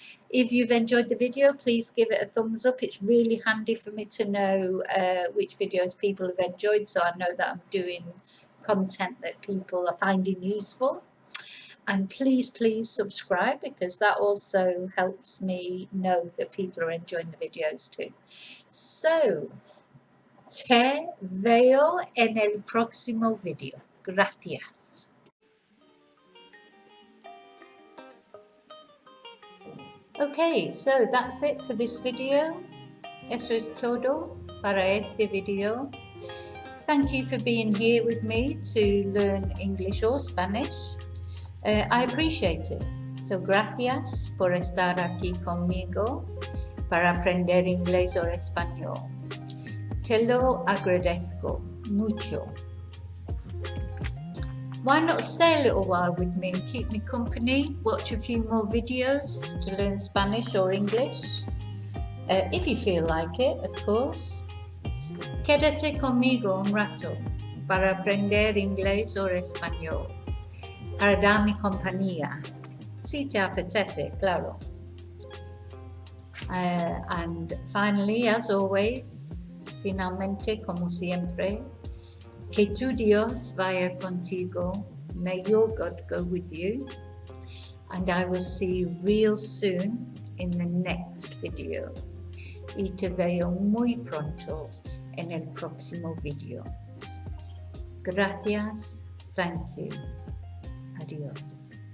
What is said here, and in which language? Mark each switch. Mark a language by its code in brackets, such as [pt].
[en] If you've enjoyed the video, please give it a thumbs up. It's really handy for me to know which videos people have enjoyed, so I know that I'm doing content that people are finding useful. And please subscribe, because that also helps me know that people are enjoying the videos too. [es] So, te veo en el próximo video. Gracias. [en] Okay, so that's it for this video. [es] Eso es todo para este video. [en] Thank you for being here with me to learn English or Spanish. I appreciate it. [es] So gracias por estar aquí conmigo para aprender inglés o español. Te lo agradezco mucho. [en] Why not stay a little while with me and keep me company? Watch a few more videos to learn Spanish or English. If you feel like it, of course. [es] Quédate conmigo un rato para aprender inglés o español. Para darme compañía. Si te apetece, claro. [en] And finally, as always, [es] finalmente, como siempre, que tu Dios vaya contigo. [en] May your God go with you. And I will see you real soon in the next video. [es] Y te veo muy pronto en el próximo video. Gracias. [en] Thank you. [es] Adiós.